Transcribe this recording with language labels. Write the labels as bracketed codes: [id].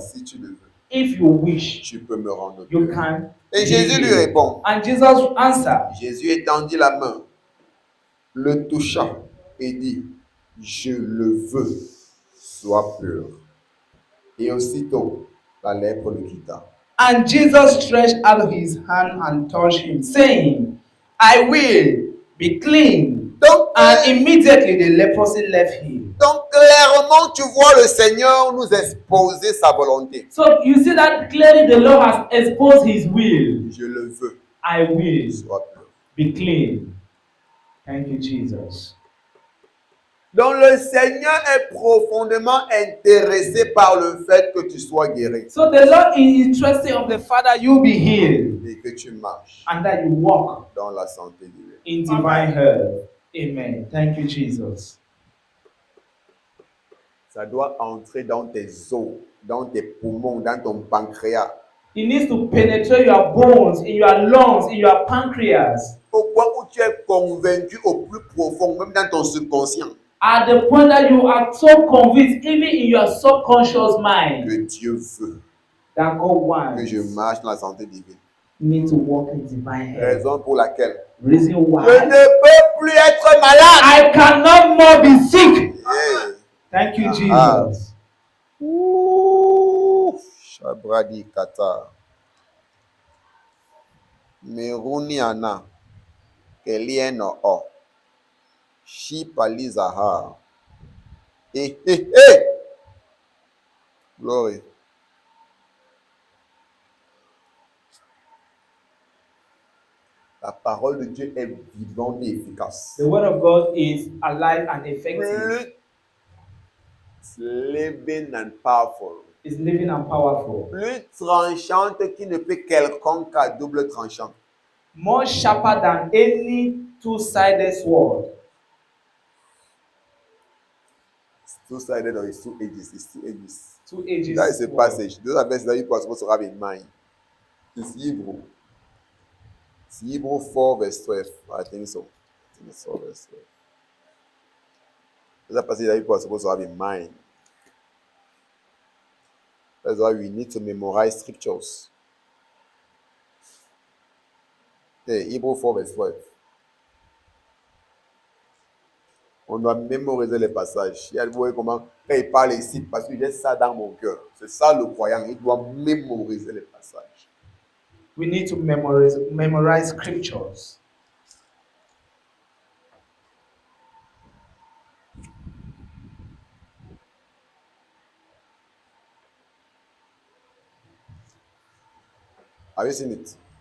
[fr] Si tu le veux, [en] If you wish, [fr] tu peux me rendre [en] you [fr] pur. [en] can. [fr] Et [en] be [fr] Jésus lui [en] healed. [fr] répond. [en] And Jesus answered. [fr] Jésus étendit la main, le toucha et dit, je le veux, sois pur. Et aussitôt, la lèpre le quitta. [en] And Jesus stretched out his hand and touched him, saying, I will be clean. [fr] Donc, [en] And immediately the leprosy left him. [fr] donc, clairement, tu vois le Seigneur nous exposer sa volonté. [en] So you see that clearly the Lord has exposed his will. [fr] Je le veux. [en] I will [fr] Sois pur. [en] be clean. Thank you, Jesus. [fr] Donc, le Seigneur est profondément intéressé par le fait que tu sois guéri [en] So the Lord is interested of the Father you be healed [fr] et que tu marches [en] and that you walk [fr] dans la santé divine. [en] in divine health. Amen. Thank you, Jesus. [fr] Ça doit entrer dans tes os, dans tes poumons, dans ton pancréas. [en] It needs to penetrate your bones, in your lungs, in your pancreas. [fr] Au point où tu es convaincu au plus profond, même dans ton subconscient, [en] At the point that you are so convinced, even in your subconscious mind, [fr] que Dieu veut [en] that God wants [fr] que je marche dans la santé divine. [en] me to walk in divine health. [fr] Raison pour laquelle [en] Reason [fr] je [en] why [fr] ne peux plus être malade. [en] I cannot more be sick. Yeah. Thank you, Ah. Jesus. Ouh, Shabradi Kata. Meruniana. Kelieno o. Shipalizaha. Eh. Glory. [fr] La parole de Dieu est vivante et efficace. [en] The word of God is alive and effective. Plus living and powerful. It's living and powerful. Plus tranchante qui ne peut quelconque à double tranchant. More sharper than any two-sided sword. It's two-sided or it's two edges. It's two edges. Two edges. That is a sword. passage. Those are verses that you are supposed to have in mind. It's Hebrew. It's Hebrew 4 verse 12. I think so. I think it's 4 verse 12. Those are passages that you are supposed to have in mind. That's why we need to memorize scriptures. Okay, Hebrew 4 verse 12. [fr] On doit mémoriser les passages. Vous voyez comment, quand il parle ici, parce que j'ai ça dans mon cœur. C'est ça le croyant. Il doit mémoriser les passages. [en] We need to memorize scriptures. Have you seen it?